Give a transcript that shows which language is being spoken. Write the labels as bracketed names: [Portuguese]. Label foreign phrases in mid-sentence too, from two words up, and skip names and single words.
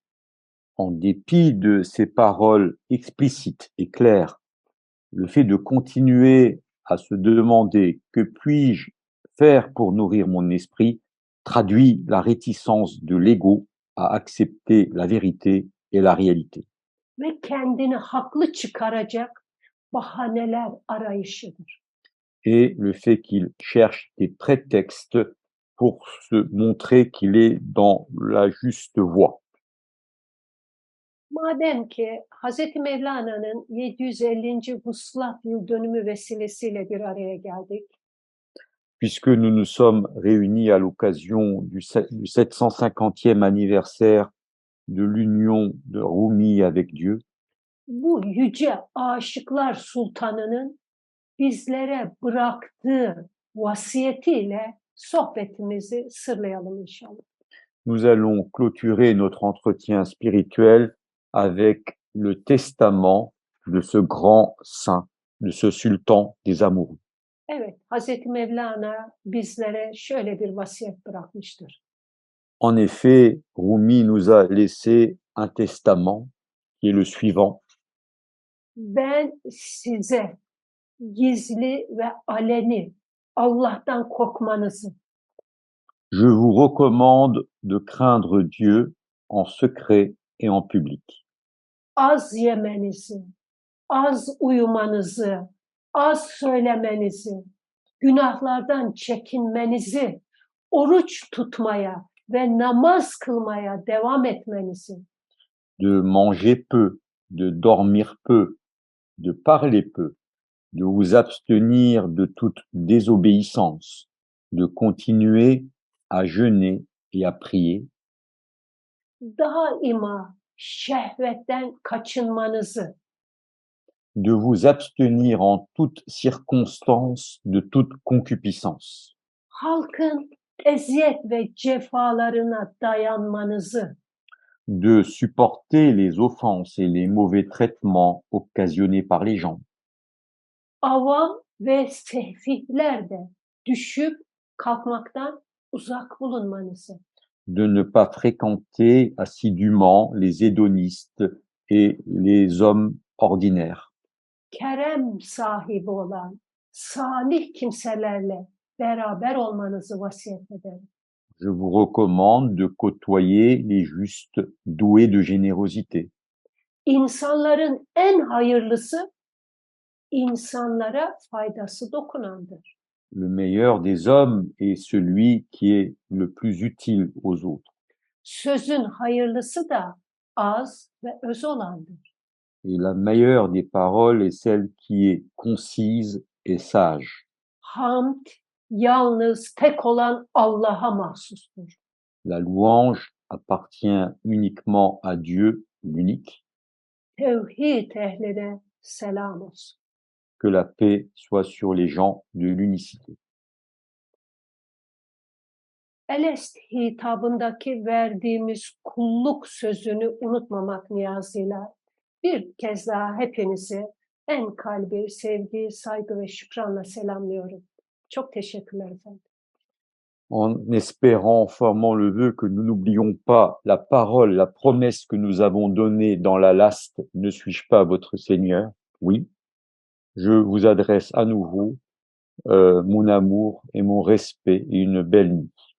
[French] En dépit de ces paroles explicites et claires, le fait de continuer à se demander que puis-je faire pour nourrir mon esprit traduit la réticence de l'ego à accepter la vérité et la réalité. [Turkish] Ve kendini haklı çıkaracak bahaneler arayışıdır. [French] Et le fait qu'il cherche des prétextes pour se montrer qu'il est dans la juste voie. [Turkish] Madem ki Hz. Mevlana'nın 750. Vuslat yıl dönümü vesilesiyle bir araya geldik, [French] Puisque nous nous sommes réunis à l'occasion du 750e anniversaire de l'union de Rumi avec Dieu, [Turkish] bu yüce aşıklar sultanının bizlere bıraktığı vasiyetiyle sohbetimizi sırlayalım inşallah. [French] nous allons clôturer notre entretien spirituel avec le testament de ce grand saint, de ce sultan des amoureux. [Turkish] Evet, Hz. Mevlana bizlere şöyle bir vasiyet bırakmıştır. [French] En effet, Rumi nous a laissé un testament qui est le suivant. [Turkish] Ben size gizli ve aleni Allah'tan korkmanızı, [French] Je vous recommande de craindre Dieu en secret et en public, [Turkish] az yemenizi, az uyumanızı, az söylemenizi, günahlardan çekinmenizi, oruç tutmaya ve namaz kılmaya devam etmenizi, [French] de manger peu, de dormir peu, de parler peu, de vous abstenir de toute désobéissance, de continuer à jeûner et à prier, [Turkish] daima şehvetten kaçınmanızı, [French] de vous abstenir en toute circonstance de toute concupiscence, [Turkish] halkın eziyet ve cefalarına dayanmanızı, [French] de supporter les offenses et les mauvais traitements occasionnés par les gens, [Turkish] avam ve sefihler de düşüp kalkmaktan uzak bulunmanızı, [French] de ne pas fréquenter assidûment les hédonistes et les hommes ordinaires, [Turkish] kerem sahibi olan salih kimselerle beraber olmanızı vasiyet ederim. [French] Je vous recommande de côtoyer les justes doués de générosité. [Turkish] İnsanların en hayırlısı insanlara faydası dokunandır. [French] Le meilleur des hommes est celui qui est le plus utile aux autres. [Turkish] Sözün hayırlısı da az ve öz olandır. [French] Et la meilleure des paroles est celle qui est concise et sage. [Turkish] Hamd yalnız tek olan Allah'a mahsustur. [French] La louange appartient uniquement à Dieu, l'unique. [Turkish] Tevhid ehline selam olsun. [French] Que la paix soit sur les gens de l'unicité. [Turkish] Elest hitabındaki verdiğimiz kulluk sözünü unutmamak niyazıyla bir kez daha hepinizi en kalbi sevgi, saygı ve şükranla selamlıyorum. Çok teşekkürler efendim. [French] En espérant, formant le vœu que nous n'oublions pas la parole, la promesse que nous avons donnée dans la laste, ne suis-je pas votre Seigneur? Oui. Je vous adresse à nouveau mon amour et mon respect et une belle nuit.